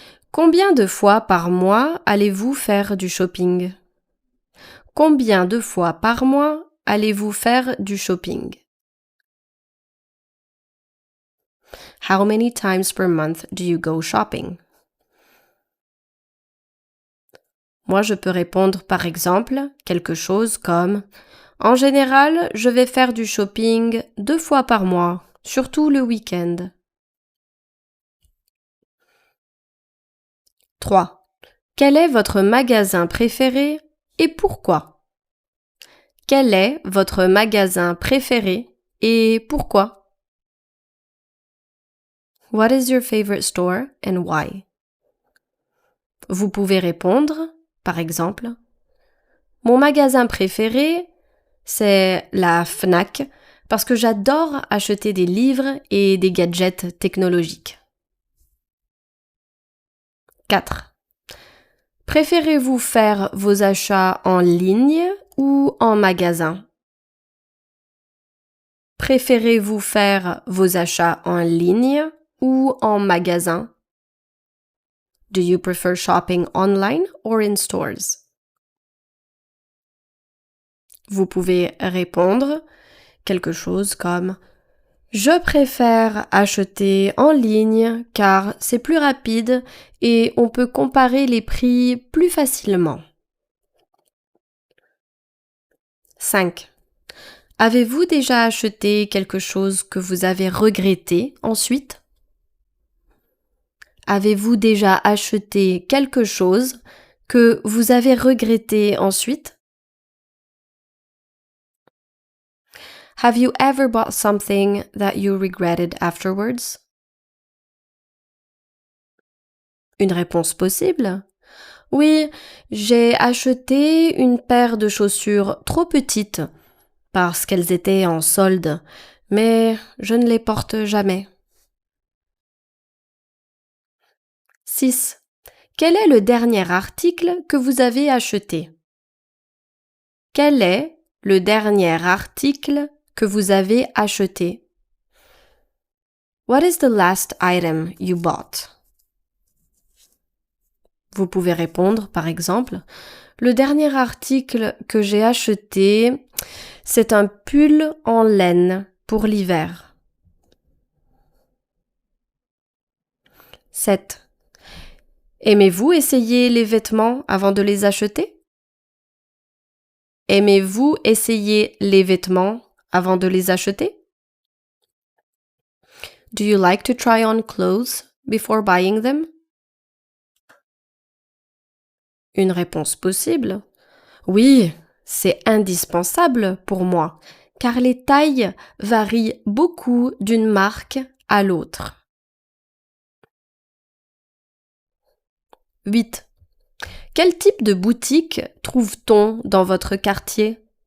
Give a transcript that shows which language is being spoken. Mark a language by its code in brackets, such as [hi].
[fr] Combien de fois par mois allez-vous faire du shopping? Combien de fois par mois allez-vous faire du shopping? [en] How many times per month do you go shopping? [fr] Moi, je peux répondre par exemple quelque chose comme « En général, je vais faire du shopping 2 fois par mois, surtout le week-end. » 3. Quel est votre magasin préféré et pourquoi? Quel est votre magasin préféré et pourquoi? [en] What is your favorite store and why? [fr] Vous pouvez répondre par exemple, mon magasin préféré, c'est la Fnac parce que j'adore acheter des livres et des gadgets technologiques. 4. Préférez-vous faire vos achats en ligne ou en magasin? Préférez-vous faire vos achats en ligne ou en magasin? [en] Do you prefer shopping online or in stores? [fr] Vous pouvez répondre quelque chose comme « Je préfère acheter en ligne car c'est plus rapide et on peut comparer les prix plus facilement. » 5. Avez-vous déjà acheté quelque chose que vous avez regretté ensuite? Avez-vous déjà acheté quelque chose que vous avez regretté ensuite? [en] Have you ever bought something that you regretted afterwards? [fr] Une réponse possible? Oui, j'ai acheté une paire de chaussures trop petites parce qu'elles étaient en solde, mais je ne les porte jamais. 6. Quel est le dernier article que vous avez acheté? Quel est le dernier article que vous avez acheté? [en] What is the last item you bought? [fr] Vous pouvez répondre, par exemple, le dernier article que j'ai acheté, c'est un pull en laine pour l'hiver. 7. Aimez-vous essayer les vêtements avant de les acheter? Aimez-vous essayer les vêtements avant de les acheter? [en] Do you like to try on clothes before buying them? [fr] Une réponse possible. Oui, c'est indispensable pour moi, car les tailles varient beaucoup d'une marque à l'autre. 8. Quel type de boutique trouve-t-on dans votre quartier?